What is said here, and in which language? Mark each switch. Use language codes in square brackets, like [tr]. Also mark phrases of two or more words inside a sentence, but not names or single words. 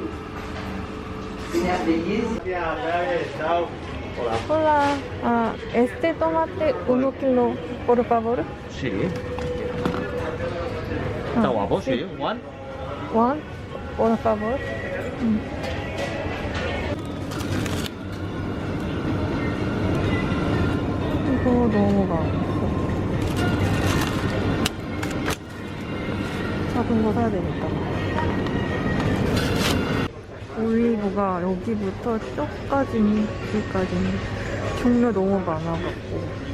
[es] Hola, este tomate 1 kilo, por favor. Sí. Está guapo, sí. One. One, por favor. [ko] 이거 너무 많고. 작은 거 사야 되니까. 올리브가 여기부터 쪽까지니 여기까지니 종류 너무 많아갖고.